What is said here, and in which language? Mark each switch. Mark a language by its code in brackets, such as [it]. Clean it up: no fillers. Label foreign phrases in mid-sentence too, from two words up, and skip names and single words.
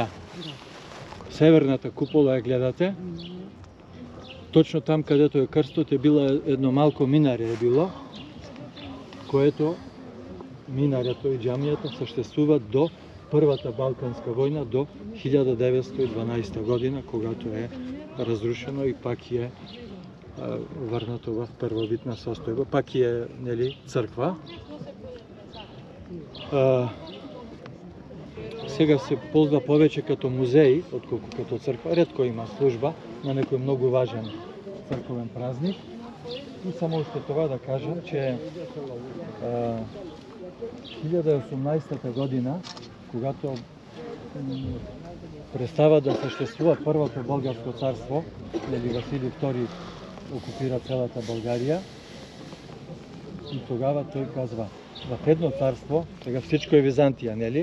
[bg] Северната купола я гледате. Точно там, където е крстот, е било едно малко минаре е било, което минарето и джамијата съществува до Првата Балканска војна, до 1912 година, когато е разрушено и пак е върнато в първобитна состојба. Пак е, нели, црква. Сега се ползва повече като музей, отколку като црква. [mk] Ретко има служба на некој многу важен црковен празник. [bg] И само още това да кажа, че 1018 година, когато престава да съществува Първото българско царство, нели Василий II окупира целата България, и тогава той казва, в едно царство, сега всичко е Византија, нели?